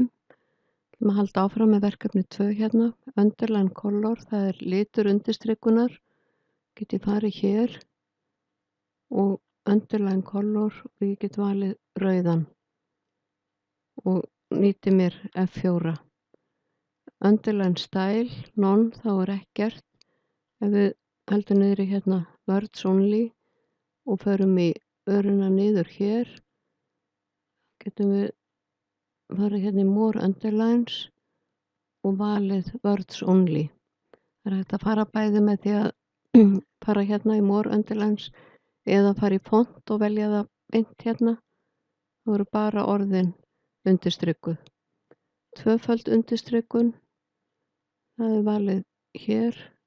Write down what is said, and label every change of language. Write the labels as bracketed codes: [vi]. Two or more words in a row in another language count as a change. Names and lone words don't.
[is] Við halda áfram með verkefni 2 hérna. [en] Underline color, [is] það er litur undirstrikunar. Get ég farið hér og [en] underline color [is] og ég get valið rauðan og nýti mér F4. [en] Underline style, none, [is] þá er ekkert. Ef við heldum niður í hérna [en] words only [is] og förum í öruna niður hér, getum við farið hérna í [en] more underlines [is] og valið [en] words only. [is] Það er hægt að fara bæði með því að fara hérna í [en] more underlines [is] eða fara í font og velja það beint hérna. Það voru bara orðin undirstrikuð. Tvöföld undirstrikun, það er valið hér.